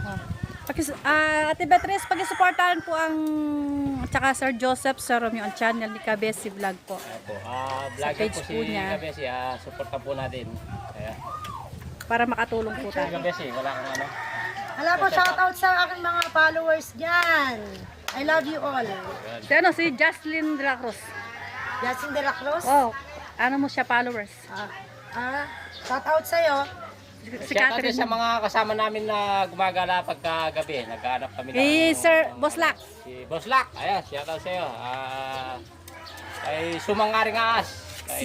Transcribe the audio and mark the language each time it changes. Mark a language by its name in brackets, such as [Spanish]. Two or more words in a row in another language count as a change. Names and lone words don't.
[Filipino] Ate Beatrice, pag-suportahan po ang tsaka Sir Joseph, Sir Romeo, ang channel ni Kabesi Vlog po. Ayan po. Vlogger page po si po niya. Kabesi, supportan po natin. Ayan. Para makatulong po Si tayo. Kabesi, wala kang ano. Hala po, shoutout sa aking mga followers dyan. [English] I love you all. [Filipino] Si Jocelyn de la Cruz. Yasin de la Cruz. Oh, ano mo siya followers? Shoutout sa'yo. Si Shoutout din Catherine. sa mga kasama namin na gumagala pagkagabi. Naghahanap kami Kay Sir Boslak. Si Boslak, ayan, shoutout sa'yo. Kay Sumangaring Aas. Kay